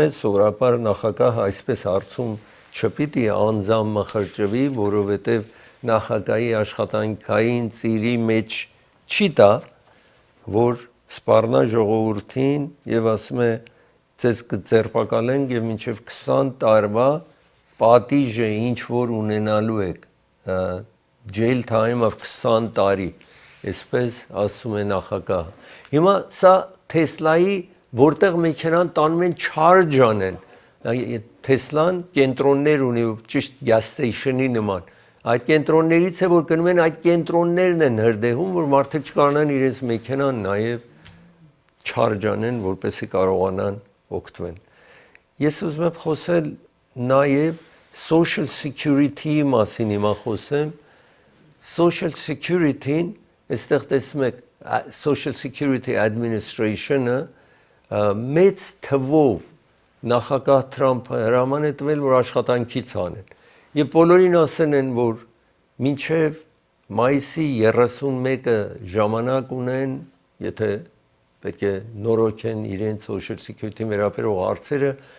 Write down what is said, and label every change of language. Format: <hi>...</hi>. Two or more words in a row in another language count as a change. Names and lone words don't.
<hy>սովորաբար նախագահը այսպես հարցում չպիտի անձամ մխրճվի, որովհետև նախագահի աշխատանքային ծիրի մեջ չի տա, որ սպառնա ժողովրդին եւ ասում է ցես կձերբակալենք եւ մինչեւ 20 տարվա պատիժը ինչ որ ունենալու եք</hy> <en>jail time-</en> <hy>ով 20 տարի այսպես ասում է նախագահը հիմա սա Տեսլայի որտեղ մեքենան տանում են charge անեն Տեսլան կենտրոններ ունի ճիշտ gas station-ի նման այդ կենտրոններից է որ գնում են այդ կենտրոններն են հրդեհում որ մարդիկ չկարողանան իրենց մեքենան նաեւ charge անեն որպեսզի կարողանան օգտվեն ես ուզում եմ խոսել նաեւ</hy> <en>social security-</en> <hy>ի մասին հիմա խոսեմ</hy> <en>social security-</en> <hy>ին այստեղ տեսնում եք</hy> <en>social security administration-</en> <hy>ը մեծ թվով նախագահ Թրամփը հրաման է տվել որ աշխատանքից անեն եւ բոլորին ասեն են որ մինչեւ մայիսի 31-ը ժամանակ ունեն եթե պետք է նորոգեն իրենց</hy> <en>social security</en> <hy>վերաբերող հարցերը</hy>